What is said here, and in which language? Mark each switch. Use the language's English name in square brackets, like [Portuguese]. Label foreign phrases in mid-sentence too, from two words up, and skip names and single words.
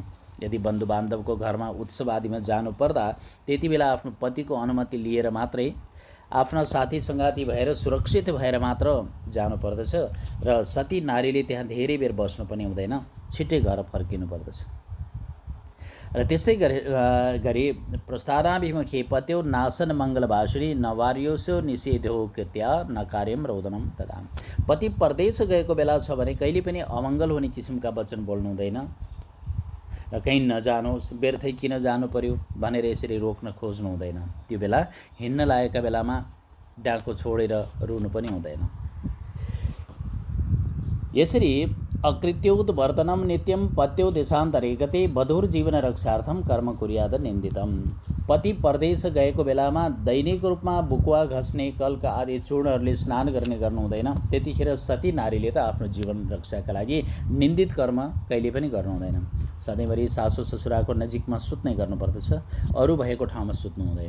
[Nepali] यदि बन्धुबान्धवको घरमा उत्सव आदिमा जानु पर्दा त्यति बेला आफ्नो पतिको अनुमति लिएर मात्रै, आफ्ना साथी सङ्गाती भएर सुरक्षित भएर मात्र जानुपर्दछ। र सती नारीले त्यहाँ धेरै बेर बस्नु पनि हुँदैन, छिट्टै घर फर्किनु पर्दछ। [Sanskrit] र त्यस्तै गरी प्रस्थानाभिमुखे पत्यो नासन मङ्गलभाषिणी नवार्योसो निषेधो कृत्या न कार्यम रोदनम तदा। [Nepali] पति परदेश गएको बेला छ भने कहिले पनि अमङ्गल हुने किसिमका वचन बोल्नु हुँदैन र कहीँ नजानुहोस्, व्यर्थै किन जानु पर्यो भनेर यसरी रोक्न खोज्नु हुँदैन। त्यो बेला हिँड्न लागेका बेलामा डाँको छोडेर रुनु पनि हुँदैन। [Sanskrit] यसरी अकृत्योद वर्तनम नित्यम पत्यो देशान्तरे गते वधुर्जीवन रक्षार्थम कर्म कुर्याद निन्दितम। [Nepali] पति परदेश गएको बेलामा दैनिक रूपमा बुकुवा घस्ने, कल्का आदि चूर्णहरूले स्नान गर्नु हुँदैन। त्यतिखेर सती नारीले त आफ्नो जीवन रक्षाका लागि निन्दित कर्म कहिले पनि गर्नु हुँदैन। सधैँभरि सासु ससुराको नजिकमा सुत्ने गर्नुपर्दछ, अरू भएको ठाउँमा सुत्नु हुँदैन।